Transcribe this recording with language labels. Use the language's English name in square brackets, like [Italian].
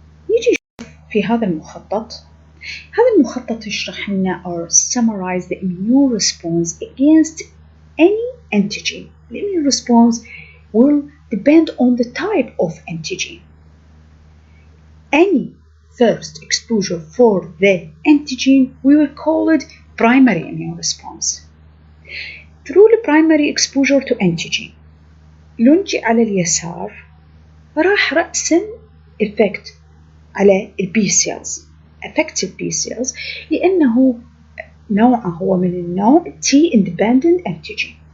[Arabic] نيجي نشوف في هذا المخطط. هذا المخطط يشرح لنا [English] or summarize the immune response against any antigen. The immune response will depend on the type of antigen. Any first exposure for the antigen, we will call it primary immune response. Through the primary exposure to antigen [Arabic] لونجي على اليسار راح رأسا effect على البي سيلز affect البي سيلز لأنه نوعه هو من النوع [English] T independent antigen